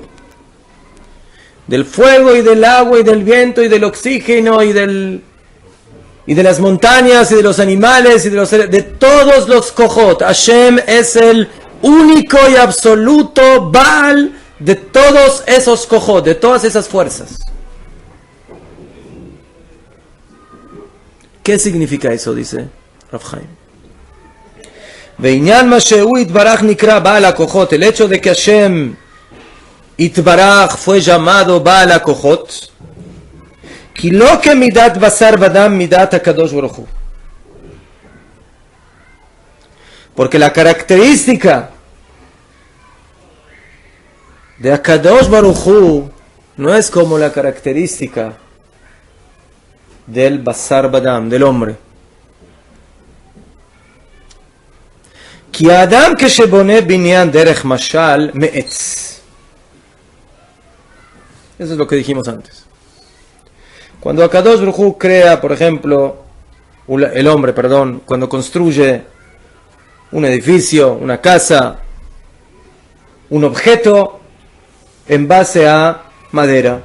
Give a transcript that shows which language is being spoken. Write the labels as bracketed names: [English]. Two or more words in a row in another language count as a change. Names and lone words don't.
[Spanish] Del fuego y del agua y del viento y del oxígeno y de las montañas y de los animales y de todos los Kohot. Hashem es el único y absoluto Baal de todos esos Kohot, de todas esas fuerzas. ¿Qué significa eso? Dice Rav Chaim. [Hebrew] וענין מה שהוא יתברך נקרא בעל הכוחות. [Spanish] El hecho de que [Hebrew] השם יתברך [Spanish] fue llamado [Hebrew] בעל הכוחות כי לא כמדת בשר ודם מדת הקדוש ברוך הוא. [Spanish] Porque la característica de [Hebrew] הקדוש ברוך הוא [Spanish] no es como la característica del [Hebrew] בשר ודם, [Spanish] del hombre. [Hebrew] כי אדם כשבונה בנין דרך משל מעץ. [Spanish] Eso es lo que dijimos antes. Cuando [Hebrew] הקדוש ברוך הוא [Spanish] crea, por ejemplo, el hombre, cuando construye un edificio, una casa, un objeto en base a madera.